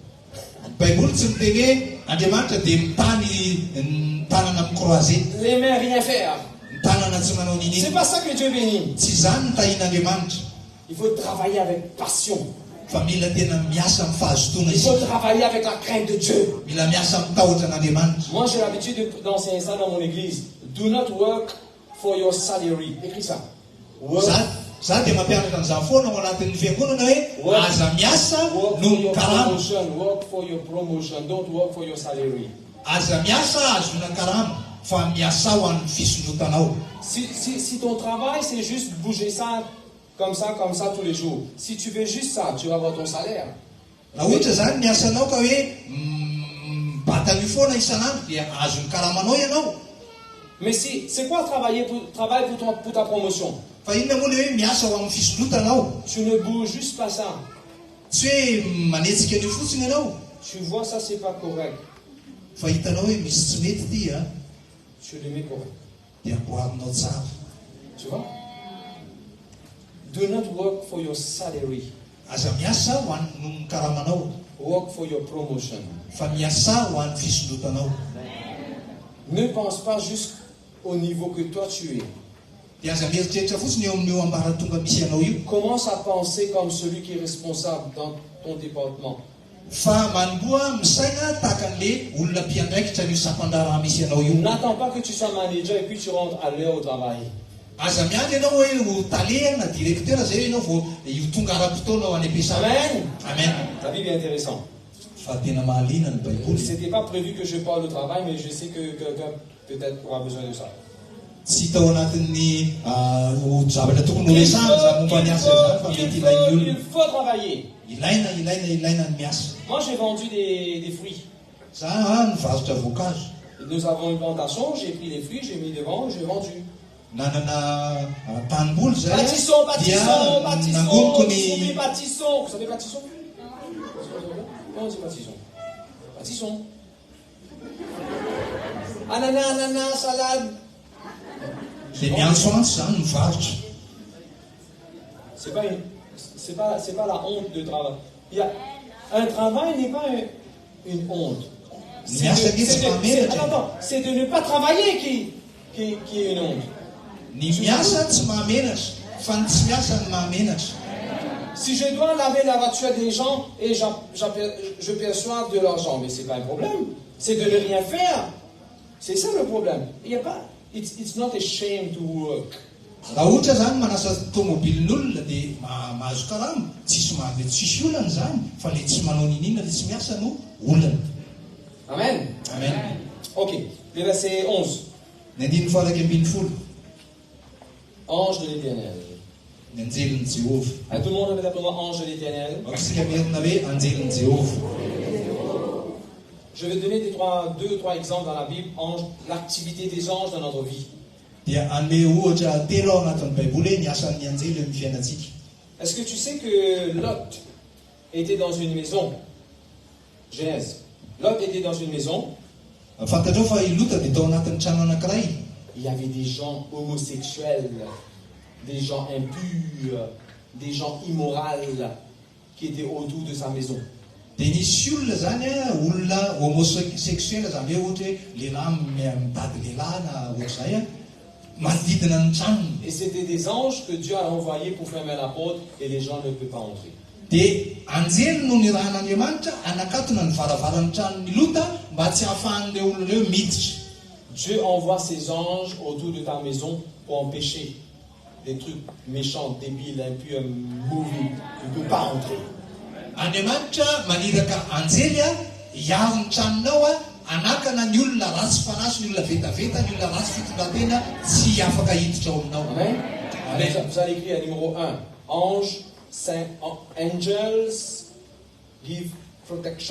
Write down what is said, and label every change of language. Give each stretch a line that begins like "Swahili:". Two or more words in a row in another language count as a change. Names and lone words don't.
French: Les mains rien faire. C'est pas ça que Dieu bénit. Il faut travailler avec passion. Il faut travailler avec la crainte de Dieu. Moi j'ai l'habitude d'enseigner ça dans mon église.
English: Do not work for your salary.
French: Écris ça.
English: Work for your promotion. Don't work for your salary.
French: Si ton travail c'est juste bouger ça comme ça tous les jours. Si tu veux juste ça, tu vas avoir ton salaire. Mais si, c'est quoi travailler pour ta promotion? Tu ne bouges juste pas ça. Tu vois ça, c'est pas correct. Tu le mets correct. Tu vois? Do not work for your salary. Work for your promotion. Ne pense pas juste au niveau que toi tu es.
Malagasy: dia aza mieritreritra fotsiny eo amin'io ambaratonga misy anao io.
French: Commence à penser comme celui qui est responsable dans ton département.
Malagasy: Fa manomboa misaina tahaka an'le olona mpiandraikitra n'io sampandraraha misy anao io.
French: N'attends pas que tu sois manager et puis tu rentres à l'heure au travail.
Malagasy: Aza miandry ianao hoe ho taleha na directeur zay ianao vao io tonga ara-potoana ao any am-piasana. Amen. Amen.
French: La Bible est intéressante.
Malagasy: Fa tena mahaliana ny baiboly.
French: C'était pas prévu que je parle au travail, mais je sais que quelqu'un peut-être aura besoin de ça.
Malagasy: Tsy tao anatin'ny zavatra tokony ho resahana za momba ny asa izany fa mety ilain'ny olona.
French: Il faut travailler.
Malagasy: Ilaina ny miasa.
French: Moi, j'ai vendu des fruits.
Malagasy: Za nivarotra voankazo.
French: Nous avons une plantation, j'ai pris les fruits, j'ai mis devant, j'ai vendu.
Malagasy: Nanana tanimboly zay
French: Bâtissons.
Malagasy: nangoniko ny
French: Bâtissons. Vous savez bâtissons? Comment on dit bâtissons? Bâtissons. Ananas, salade.
Malagasy: le miantsoantsy zany mivarotra.
French: C'est pas la honte de travail. Un travail n'est pas une honte. C'est de ne pas travailler qui est une honte. Ny miasa tsy mahamenatra fa ny tsy miasa ny mahamenatra. Si je dois laver la voiture des gens et je perçois de l'argent, mais c'est pas un problème. C'est de ne rien faire. C'est ça le problème. Il y a pas.
English: It's not a shame to work.
Malagasy: Raha ohatra zany manasa tomobilin'olona dia mahazo karama, tsisy olana zany, fa le tsy manao ninina le tsy miasa no olana. Amen. Amen.
French: Ok, le verset 11.
Malagasy: Ny andininy fahatraky ambin'ny folo.
French: Ange de l'Éternel.
Malagasy: Ny anjelin'ny Jéhovah.
French: Tout le monde répète après moi, ange de l'Éternel.
Malagasy: Aksika mierina hoe anjelin'ny Jéhovah.
French: Je vais donner deux ou trois exemples dans la Bible, l'activité des anges dans notre vie.
Malagasy: Dia anome ohatra telo ao anatin'ny baiboly hoe ny asan'ny anjely eo amin'ny fiainantsika.
French: Est-ce que tu sais que Lot était dans une maison? Genèse. Lot était dans une maison.
Malagasy: Fantatrao fa i Lota dia tao anatin'ny trano anankiray.
French: Il y avait des gens homosexuels, des gens impurs, des gens immoraux qui étaient autour de sa maison.
Malagasy: Dia nisy olona zany olona homosexuel zany hoe ohatra hoe lehilahy mitady lehilahy na ohatr'izay manodidina ny tranony.
French: Et c'était des anges que Dieu a envoyés pour fermer la porte et les gens ne peuvent pas entrer.
Malagasy: Dia anjely no nirahan'Andriamanitra anakatona ny varavaran'ny tranon'ny Lota mba tsy hahafahan'ireo olona ireo miditra.
French: Dieu envoie ses anges autour de ta maison pour empêcher des trucs méchants, débiles, impurs, mauvais. Tu ne peux pas entrer.
Malagasy: Andriamanitra maniraka anjely hiaro ny tranonao anakana ny olona ratsy fanaso, ny olona vetaveta, ny olona ratsy fitondratena tsy afaka hiditra ao aminao. Amen. Amen.
French: Vous allez écrire numéro 1.
English: Angels give protection.